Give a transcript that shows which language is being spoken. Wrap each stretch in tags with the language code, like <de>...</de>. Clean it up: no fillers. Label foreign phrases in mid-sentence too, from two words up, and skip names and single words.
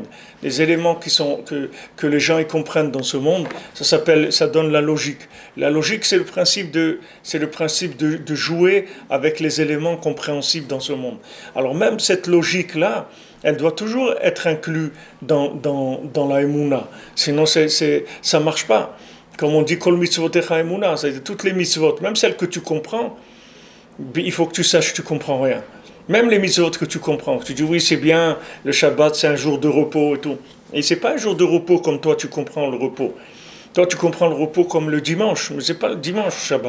<fr>Les éléments que les gens y comprennent dans ce monde, ça donne la logique. La logique c'est le principe de jouer avec les éléments compréhensibles dans ce monde. Alors même cette logique-là, elle doit toujours être inclue dans la Emouna. Sinon ça marche pas. Comme on dit,</fr> <he>כל מצותיך אמונה,</he> <fr>c'est-à-dire toutes les mitzvot, même celles que tu comprends, il faut que tu saches que tu comprends rien. Même les mitzvot que tu comprends, tu dis oui c'est bien, le Shabbat c'est un jour de repos et tout. Et c'est pas un jour de repos comme toi tu comprends le repos. Toi tu comprends le repos comme le dimanche, mais c'est pas le dimanche Shabbat.</fr>